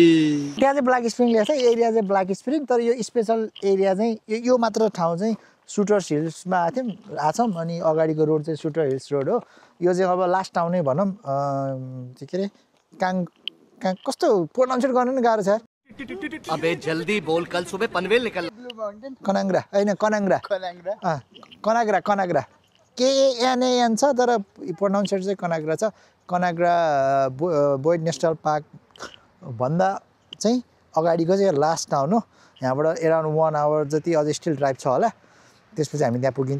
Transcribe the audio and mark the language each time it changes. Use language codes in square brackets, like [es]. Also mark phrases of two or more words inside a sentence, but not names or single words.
[ne] त्यहाँ चाहिँ ब्ल्याक स्प्रिङ ल्याएको छ, एरिया चाहिँ ब्ल्याक स्प्रिङ, तर यो [en] special area [ne] चाहिँ यो मात्र ठाउँ चाहिँ सुटर्स हिल्समा आएको छौँ। अनि अगाडिको रोड चाहिँ सुटर हिल्स रोड हो। यो चाहिँ अब [en] last town [ne] नै भनौँ, के अरे कस्तो प्रोनाउन्सिएट गर्नु नि गाह्रो छ यार। [hi] अबे जल्दी बोल, कल सुबह पनवेल निकल। [ne] कनाङ्ग्रा होइन कनाग्रा KNAN छ, तर प्रोनाउन्सिएट चाहिँ कनाग्रा छ। कनाग्रा बोइड नेसनल पार्क भन्दा चाहिँ अगाडिको चाहिँ [en] last town [ne] हो। यहाँबाट [en] around 1 hour [ne] जति अझै [en] still drive [ne] छ होला, त्यसपछि हामी त्यहाँ पुगिन्छ।